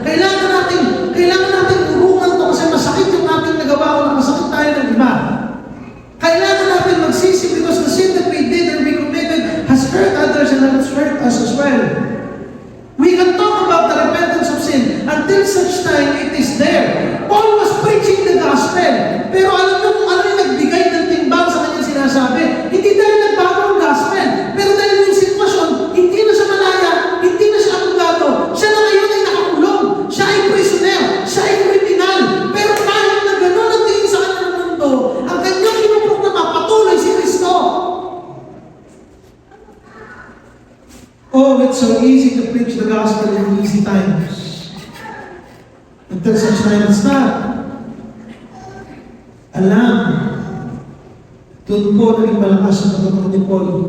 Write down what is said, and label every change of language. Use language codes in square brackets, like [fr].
[tl] Kailangan natin urungan to kasi masakit yung ating nagawa o nakasakit tayo ng iba. Kailangan natin magsisi [en] because the sin that we did and we committed has hurt others and has hurt us as well. We can talk about the repentance of sin until such time it is there. Paul was preaching the gospel. [tl] Pero alam niyo kung ano yung nagbigay ng timbang sa kanyang sinasabi? Hindi dahil nagbago ang gospel. Pero dahil yung sitwasyon, hindi na siya malaya, hindi na siya abogado. Siya na ngayon ay nakakulong. Siya ay prisoner. Siya ay kriminal. Pero kahit na gano'n ang tingin sa kanyang mundo, ang kanyang pinuproklama patuloy si Kristo. [en] Oh, it's so easy to preach the gospel in easy times. Until such time it's not. [tl] Alam, doon po naging malakas ang pagkakas ni Paul.